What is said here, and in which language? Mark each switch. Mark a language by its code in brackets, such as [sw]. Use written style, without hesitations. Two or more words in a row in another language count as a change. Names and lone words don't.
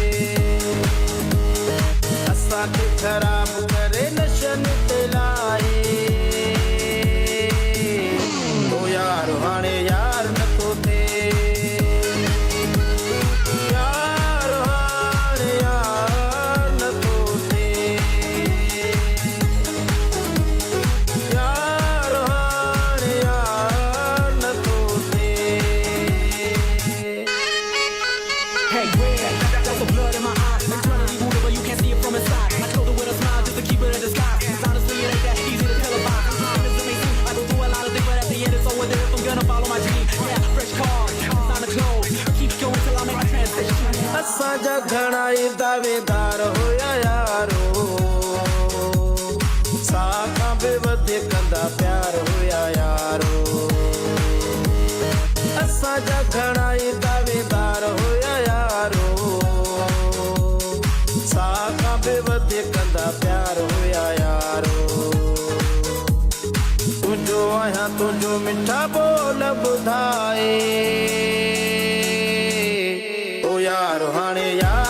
[sd] असांखे ख़राब करे नशन ते लाए ओ यार हाणे यार नथो थिए यार हाणे यार नथो थिए यार हाणे यार नथो थिए [en] Hey, red, that's the blood in my eye. I'm trying to leave you, but you can't see it from inside. I told her with a smile just to keep it in disguise. 'Cause honestly, it ain't that easy to tell about. I'm amazing. I go through a lot of things, but at the end, it's all worth it if I'm gonna follow my dream. Yeah, fresh car, sign the clothes. Keep going till I make my transition. [sd] असांजा घणा ई दावेदार हुया यारो साखां बि वधीक कंदा प्यार हुया यारो असांजा घणा ई दावेदार हुया यारो साखां बि वधीक कंदा प्यार हुया यारो तुंहिंजो आहियां तुंहिंजो मिठा बोल ॿुधाए ओ यार हाणे